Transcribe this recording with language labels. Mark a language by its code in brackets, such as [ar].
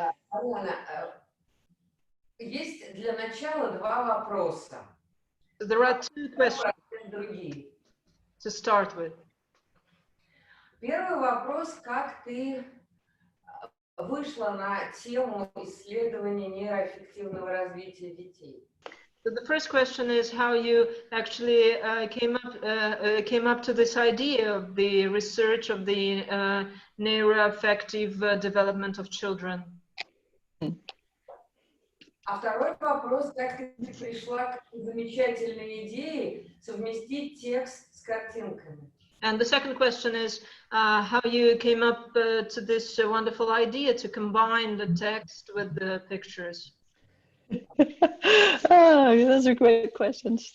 [ru] Марьяна, есть для начала два вопроса. [en] There are two questions to start with. [ru] Первый вопрос: как ты вышла на тему исследования нейроаффективного развития детей? [en] So the first question is how you actually came up to this idea of the research of the neuroaffective development of children. [ru] А второй вопрос: как ты пришла к замечательной идее совместить текст с картинками? [en] And the second question is how you came up to this wonderful idea to combine the text with the pictures. Oh, those are great questions.